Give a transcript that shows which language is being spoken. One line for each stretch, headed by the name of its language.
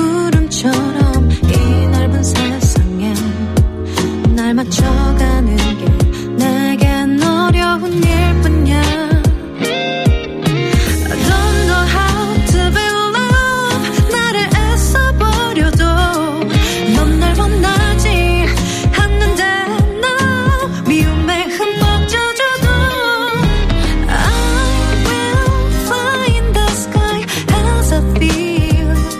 Korean: 낯선 세상에 날 맞춰가는 게 내겐 어려운 일뿐이야.
English: I don't know how to be loved.
Korean: 나를 애써버려도 넌 날 원하지 않는데 나 미움에 흠뻑 젖어도
English: I will fly in the sky as I feel.